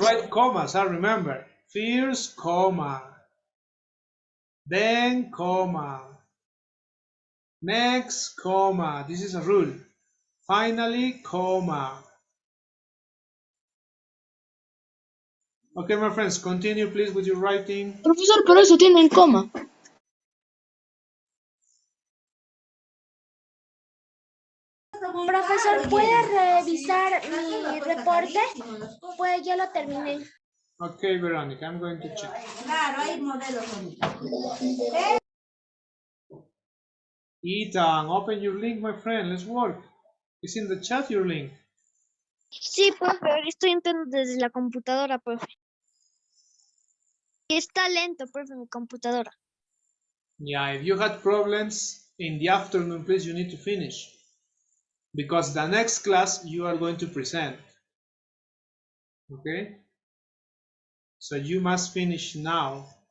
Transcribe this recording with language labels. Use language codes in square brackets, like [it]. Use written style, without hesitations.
[en] write commas, remember. First, comma. Then, comma. Next, comma. This is a rule. Finally, comma. Okay, my friends, continue, please, with your writing. [es] Profesor, pero eso tiene en coma. Profesor, ¿puede revisar mi reporte? Pues ya lo terminé. [en] Okay, Veronica, I'm going to check. [es] Claro, hay modelos. [en] Ethan, open your link, my friend. Let's work. It's in the chat, your link. [es] Sí, profe, estoy entrando desde la computadora, profe. Está lento, profe, mi computadora. [en] Yeah, if you had problems in the afternoon, please, you need to finish. Because the next class you are going to present. Okay? So you must finish now.